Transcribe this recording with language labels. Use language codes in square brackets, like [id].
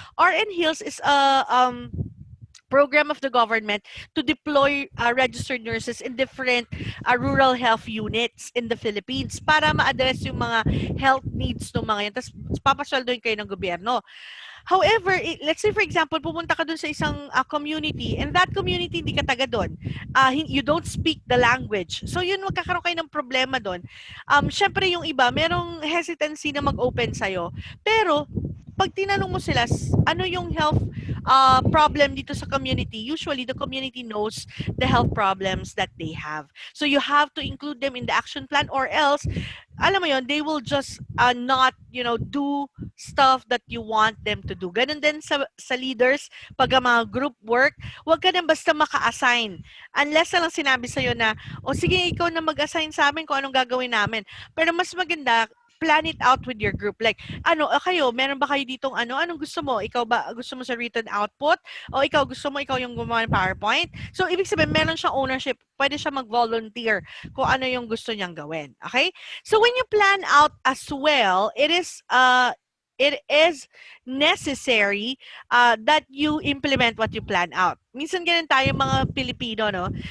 [en] RN Heals is a program of the government to deploy registered nurses in different rural health units in the Philippines [tl] para ma-address yung mga health needs ng mga yan. Tapos papasweldoin kayo ng gobyerno. [en] However, let's say for example, [tl] pupunta ka dun sa isang [en] community, and that community [tl] hindi ka taga dun. [en] You don't speak the language. [tl] So yun, magkakaroon kayo ng problema dun. Syempre yung iba, merong hesitancy na mag-open sa'yo. Pero, pag tinanong mo sila, ano yung health problem dito sa community, [en] usually the community knows the health problems that they have. So you have to include them in the action plan, or else, [tl] alam mo yon, [en] they will just not, do stuff that you want them to do. [tl] Ganun din sa leaders, pag mga group work, huwag ka nang basta maka-assign. Unless na lang sinabi sa'yo na, o sige, ikaw na mag-assign sa amin kung anong gagawin namin. Pero mas maganda, [en] plan it out with your group. [tl] Like, kayo, meron ba kayo ditong anong gusto mo? Ikaw ba, [en] gusto mo sa written output? [tl] O ikaw, gusto mo ikaw yung gumawa ng PowerPoint? So, ibig sabihin, meron siyang ownership. Pwede siya mag-volunteer kung ano yung gusto niyang gawin. [en] Okay? So, when you plan out as well, it is necessary that you implement what you plan out. [tl] Minsan ganun tayo mga Pilipino, no?